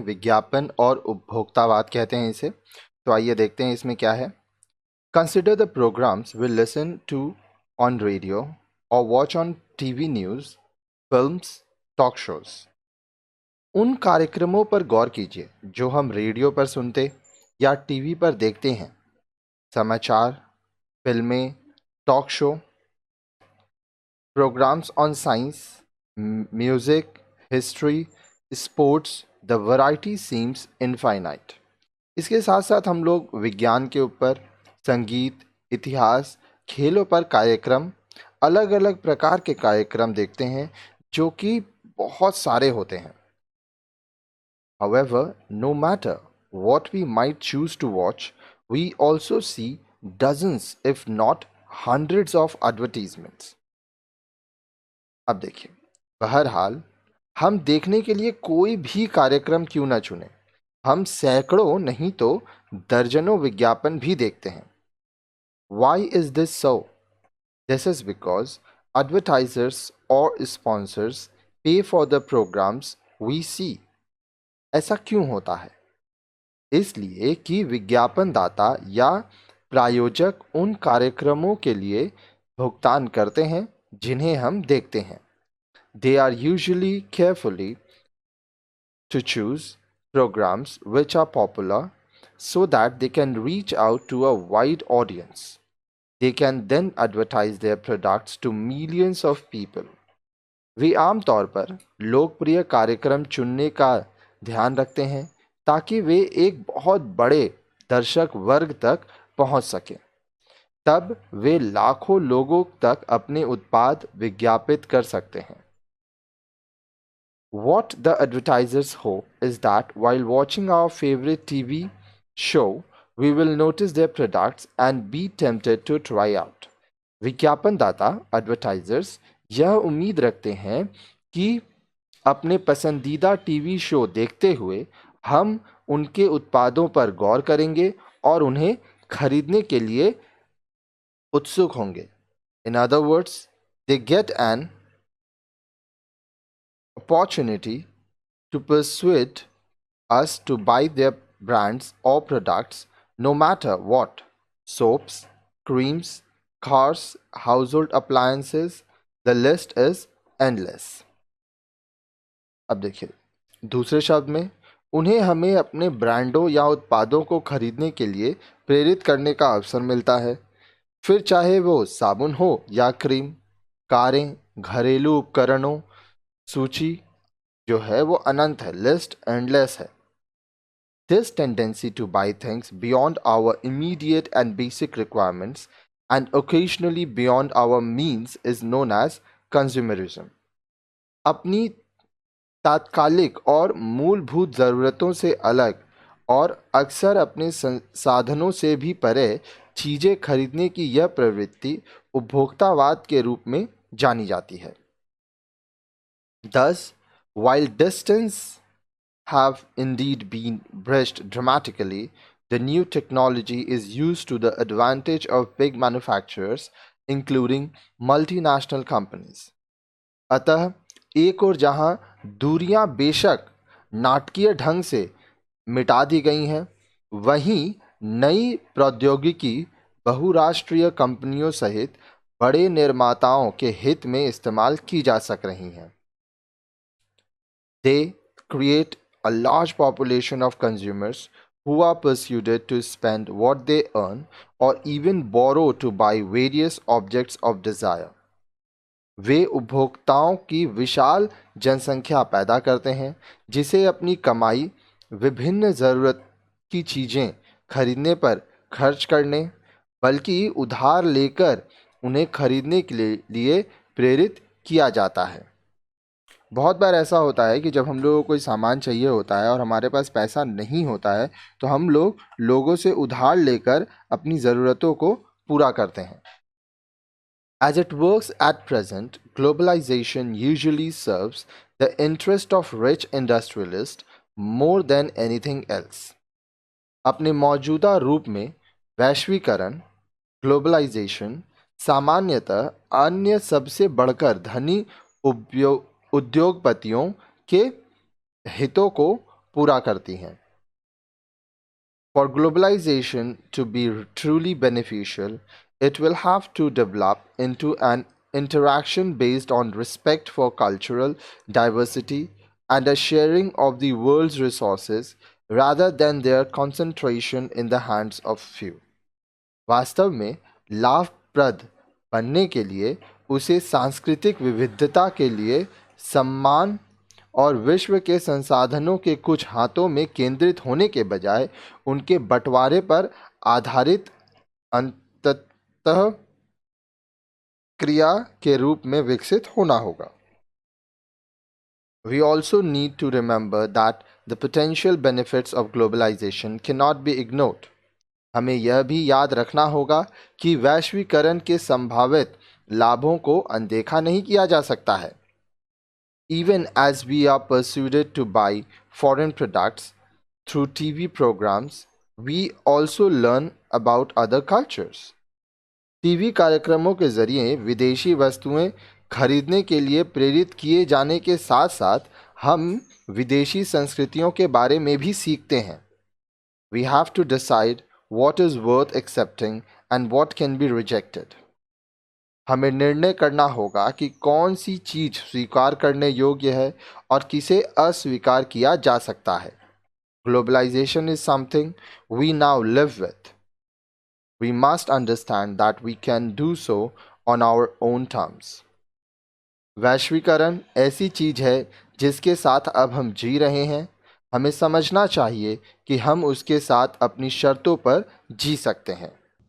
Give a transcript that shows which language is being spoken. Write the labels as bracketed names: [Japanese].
[Hindi] विज्ञापन और उपभोक्तावाद कहते हैं इसे। तो आइए देखते हैं इसमें क्या है। [English] consider the programmes we listen to on radio [Hindi] और [English] Watch on TV news, films, talk shows. [Hindi] उन कार्यक्रमों पर गौर कीजिए जो हम रेडियो पर सुनते या टीवी पर देखते हैं। समाचार, फिल्में, talk show, [English] programs on science, music, history, sports, the variety seems infinite. [Hindi] इसके साथ साथ हम लोग विज्ञान के ऊपर, संगीत, इतिहास, खेलों पर कार्यक्रम, अलग अलग प्रकार के कार्यक्रम देखते हैं जो कि बहुत सारे होते हैं। [English] However, no matter what we might choose to watch, we also see dozens if not hundreds of advertisements. [Hindi] अब देखिए, बहरहाल हम देखने के लिए कोई भी कार्यक्रम क्यों ना चुने, हम सैकड़ों नहीं तो दर्जनों विज्ञापन भी देखते हैं। [English] Why is this so? This is because advertisers or sponsors pay for the programs we see. [Hindi] ऐसा क्यों होता है? इसलिए कि विज्ञापन दाता या प्रायोजक उन कार्यक्रमों के लिए भुगतान करते हैं जिन्हें हम देखते हैं। [English] They are usually carefully to choose programs which are popular so that they can reach out to a wide audience. They can then advertise their products to millions of people. [Hindi] वे आमतौर पर लोकप्रिय कार्यक्रम चुनने का ध्यान रखते हैं ताकि वे एक बहुत बड़े दर्शक वर्ग तक पहुंच सकें। तब वे लाखों लोगों तक अपने उत्पाद विज्ञापित कर सकते हैं। [English] What the advertisers hope is that while watching our favorite TV show, we will notice their products and be tempted to try out. [Hindi] विज्ञापन दाता advertisers यह उम्मीद रखते हैं कि अपने पसंदीदा टीवी शो देखते हुए हम उनके उत्पादों पर गौर करेंगे और उन्हें खरीदने के लिए उत्सुक होंगे। [English] In other words, they get an opportunity to persuade us to buy their brands or products no matter what. Soaps, creams, cars, household appliances, the list is endless. [Hindi] अब देखिए, दूसरे शब्द में उन्हें हमें अपने ब्रांडों या उत्पादों को खरीदने के लिए प्रेरित करने का अवसर मिलता है। फिर चाहे वो साबुन हो या क्रीम, कारें, घरेलू उपकरणों, सूची जो है वो अनंत है, [English] list endless [Hindi] है। [English] This tendency to buy things beyond our immediate and basic requirements and occasionally beyond our means is known as consumerism. [Hindi] अपनी तात्कालिक और मूलभूत ज़रूरतों से अलग और अक्सर अपने साधनों से भी परे चीज़ें खरीदने की यह प्रवृत्ति उपभोक्तावाद के रूप में जानी जाती है। [English] Thus, while distance have indeed been bridged dramatically, the new technology is used to the advantage of big manufacturers, including multinational companies. [Hindi] अतः एक और जहां दूरियां बेशक नाटकीय ढंग से मिटा दी गई हैं, वहीं नई प्रौद्योगिकी बहुराष्ट्रीय कंपनियों सहित बड़े निर्माताओं के हित में इस्तेमाल की जा सक रही हैं। [English] They create a large population of consumers who are persuaded to spend what they earn or even borrow to buy various objects of desire. [Hindi] वे उपभोक्ताओं की विशाल जनसंख्या पैदा करते हैं जिसे अपनी कमाई विभिन्न ज़रूरत की चीज़ें खरीदने पर खर्च करने बल्कि उधार लेकर उन्हें खरीदने के लिए प्रेरित किया जाता है। बहुत बार ऐसा होता है कि जब हम लोगों को कोई सामान चाहिए होता है और हमारे पास पैसा नहीं होता है तो हम लोगों से उधार लेकर अपनी ज़रूरतों को पूरा करते हैं। [English] As it works at present, globalization usually serves the interest of rich industrialists more than anything else. [Hindi] अपने मौजूदा रूप में वैश्वीकरण, ग्लोबलाइजेशन सामान्यतः अन्य सबसे बढ़कर धनी उद्योगपतियों के हितों को पूरा करती हैं। [English] For globalization to be truly beneficial, it will have to develop into an interaction based on respect for cultural diversity and a sharing of the world's resources rather than their concentration in the hands of few. [Hindi] वास्तव में लाभप्रद बनने के लिए उसे सांस्कृतिक विविधता के लिए सम्मान और विश्व के संसाधनों के कुछ हाथों में केंद्रित होने के बजाय उनके बंटवारे पर आधारित अंततः क्रिया के रूप में विकसित होना होगा। [English] We also need to remember that the potential benefits of globalization cannot be ignored. [Hindi] हमें यह भी याद रखना होगा कि वैश्वीकरण के संभावित लाभों को अनदेखा नहीं किया जा सकता है। [English] Even as we are persuaded to buy foreign products through TV programs, we also learn about other cultures. [Hindi] TV कार्यक्रमों के जरिए विदेशी वस्तुएं खरीदने के लिए प्रेरित किए जाने के साथ साथ हम विदेशी संस्कृतियों के बारे में भी सीखते हैं। [English] We have to decide what is worth accepting and what can be rejected. [Hindi] हमें निर्णय करना होगा कि कौन सी चीज स्वीकार करने योग्य है और किसे अस्वीकार किया जा सकता है। [English] Globalization is something we now live with. We must understand that we can do so on our own terms. [Hindi] वैश्वीकरण ऐसी चीज है जिसके साथ अब हम जी रहे हैं। हमें समझना चाहिए कि हम उसके साथ अपनी शर्तों पर जी सकते हैं।